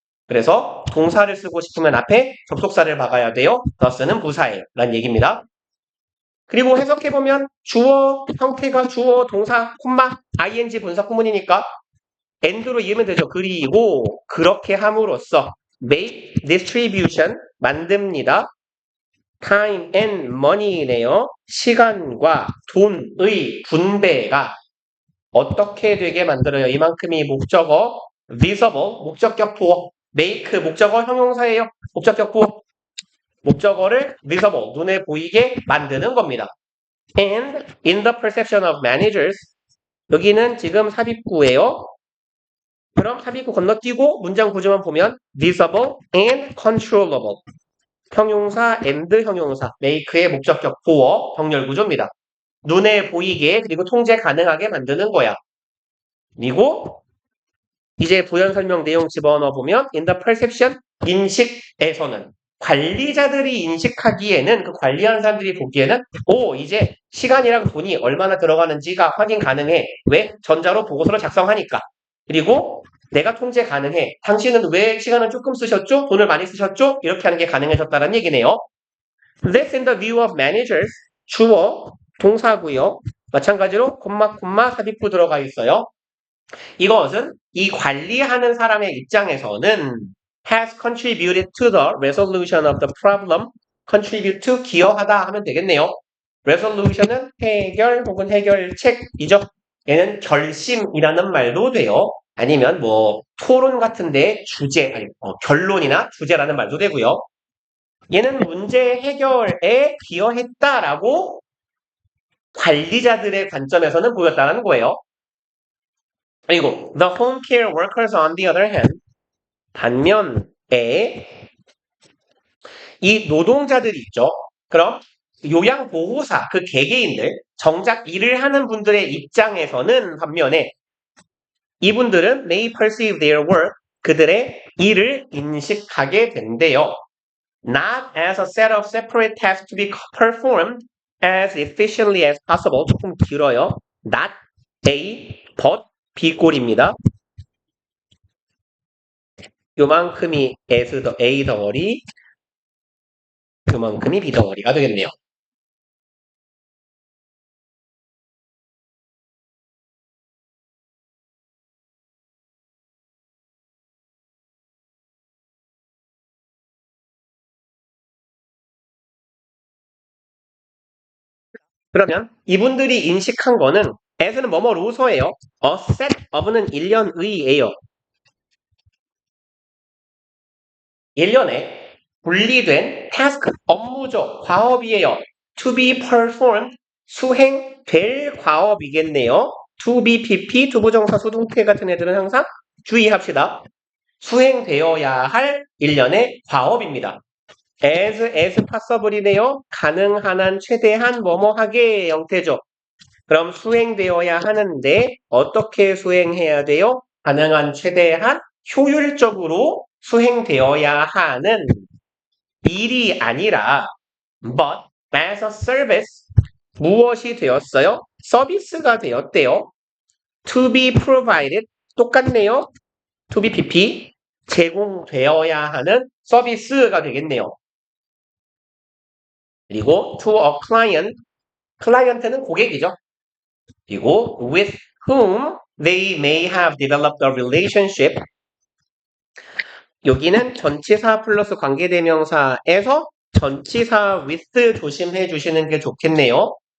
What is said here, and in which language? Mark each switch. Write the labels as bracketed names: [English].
[Korean] 그래서 동사를 쓰고 싶으면 앞에 접속사를 박아야 돼요. thus는 부사예요. 라는 얘기입니다. 그리고 해석해보면 주어 형태가 주어 동사 콤마 ing 분사 구문이니까 and로 이으면 되죠. 그리고 그렇게 함으로써 make distribution 만듭니다. [English] time and money네요. [Korean] 시간과 돈의 분배가 어떻게 되게 만들어요? 이만큼이 목적어 visible 목적격 부호 make 목적어 형용사예요. 목적격 부호 목적어를 visible 눈에 보이게 만드는 겁니다. [English] And in the perception of managers 여기는 지금 삽입구예요. [Korean] 그럼 삽입구 건너뛰고 문장 구조만 보면 visible and controllable 형용사 and 형용사 make의 목적격 보어 병렬 구조입니다. 눈에 보이게 그리고 통제 가능하게 만드는 거야. 그리고 이제 부연 설명 내용 집어넣어 보면 in the perception 인식에서는 관리자들이 인식하기에는 그 관리하는 사람들이 보기에는 이제 시간이랑 돈이 얼마나 들어가는지가 확인 가능해. 왜? 전자로 보고서를 작성하니까. 그리고 내가 통제 가능해. 당신은 왜 시간을 조금 쓰셨죠? 돈을 많이 쓰셨죠? 이렇게 하는 게 가능해졌다는 얘기네요. [English] This in the view of managers. [Korean] 주어, 동사고요. 마찬가지로 콤마 삽입구 들어가 있어요. [English] 이것은 이 관리하는 사람의 입장에서는 has contributed to the resolution of the problem. [Korean] contribute to 기여하다 하면 되겠네요. resolution은 해결 혹은 해결책이죠. 얘는 결심이라는 말도 돼요. 아니면 뭐 토론 같은데 주제, 결론이나 주제라는 말도 되고요. 얘는 문제 해결에 기여했다라고 관리자들의 관점에서는 보였다는 거예요. [English] 그리고 the home care workers on the other hand 반면에 이 노동자들이 있죠. [Korean] 그럼 요양보호사 그 개개인들 정작 일을 하는 분들의 입장에서는 반면에 이분들은 may perceive their work 그들의 일을 인식하게 된대요. [English] Not as a set of separate tasks to be performed as efficiently as possible. [Korean] 조금 길어요. Not A, but B꼴입니다. 요만큼이 A 덩어리, 요만큼이 B 덩어리가 되겠네요. 그러면 이분들이 인식한 거는 as는 뭐뭐로서예요. A set of는 1년의예요. 1년에 분리된 task, 업무죠. 과업이에요. to be performed, 수행될 과업이겠네요. to be, pp, 투부정사, 수동태 같은 애들은 항상 주의합시다. 수행되어야 할 일련의 과업입니다. [English] as possible이네요. [Korean] 가능한 한, 최대한, 뭐뭐하게 형태죠. 그럼 수행되어야 하는데 어떻게 수행해야 돼요? 가능한, 최대한, 효율적으로 수행되어야 하는 일이 아니라 but as a service 무엇이 되었어요? 서비스가 되었대요. [English] to be provided 똑같네요. [Korean] to be pp 제공되어야 하는 서비스가 되겠네요. 그리고 to a client 클라이언트는 고객이죠. 그리고 with whom they may have developed a relationship 여기는 전치사 플러스 관계대명사에서 전치사 with 조심해 주시는 게 좋겠네요.